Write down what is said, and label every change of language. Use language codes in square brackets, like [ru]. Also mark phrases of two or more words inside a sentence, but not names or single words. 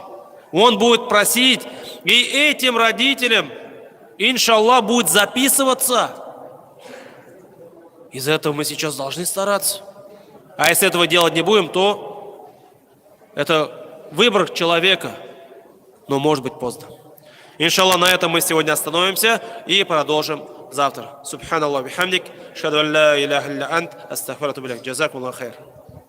[ru] Он будет просить, и этим родителям, иншаллах, будет записываться. Из-за этого мы сейчас должны стараться. А если этого делать не будем, то это выбор человека, но может быть поздно. Иншаллах, на этом мы сегодня остановимся и продолжим завтра. [ar] سبحان الله بحمدك أشهد أن لا إله إلا أنت أستغفرك وأتوب إليك. جزاكم الله خير.